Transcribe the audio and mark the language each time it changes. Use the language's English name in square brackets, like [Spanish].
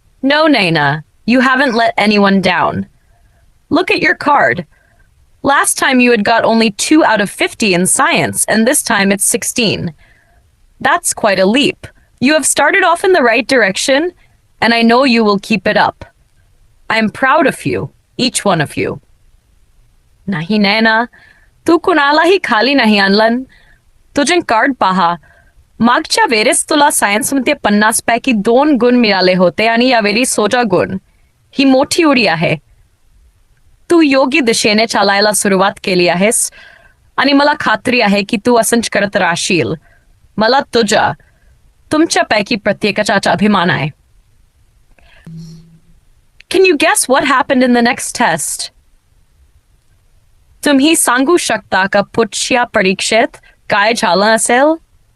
[English] No, Naina, you haven't let anyone down. Look at your card. Last time you had got only 2 out of 50 in science, and this time it's 16. That's quite a leap. You have started off in the right direction, and I know you will keep it up. I am proud of you, each one of you. [Marathi] Nahi Naina, tu kunalahi khali nahi anlan. तुझे card पहा. मागच्या वेळेस तुला सायन्समध्ये 50 पैकी 2 गुण मिळाले होते आणि यावेळी 16 गुण. ही मोठी उडी आहे. तू योग्य दिशेने चालायला सुरुवात केली आहेस आणि मला खात्री आहे की तू असंच करत राहशील. मला तुमच्यापैकी प्रत्येकाचा अभिमान आहे. [English] Can you guess what happened in the next test? [Marathi] तुम्ही सांगू शकता का पुढच्या परीक्षेत काय झालं असेल?